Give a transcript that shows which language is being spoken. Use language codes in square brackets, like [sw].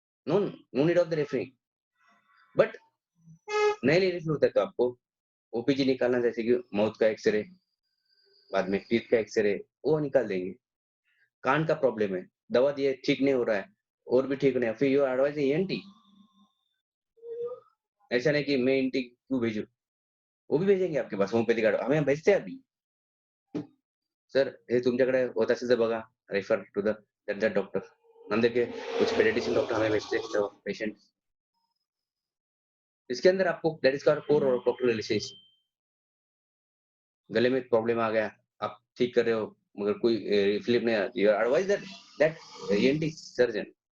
[en] No no need of the referring. [hi] But नहीं relief होता है तो आपको ओपीजी निकालना, जैसे कि माउथ का एक्स-रे, बाद में टीथ का एक्स-रे, वो निकाल देंगे। कान का प्रॉब्लम है, दवा दिए ठीक नहीं हो रहा है, और भी ठीक नहीं है, फिर [en] You advice ENT. [hi] ऐसा नहीं कि मैं ईएनटी क्यों भेजूँ? वो भी भेजेंगे आपके पास होमिओपैथी कार्ड, हमें भेजते हैं अभी। [mr] सर हे तुमच्याकडे होत असेल तर बघा, [en] Refer to the that doctor. [hi] हम देखिए कुछ पेडियाट्रिशियन डॉक्टर हमें भेजते हैं तो पेशेंट, इसके अंदर आपको दैट इज कॉल्ड कोर और डॉक्टर रिलेशनशिप। गले में प्रॉब्लम आ गया, आप ठीक कर रहे हो मगर कोई रिलीफ नहीं आती, [en] You advice that that ENT surgeon.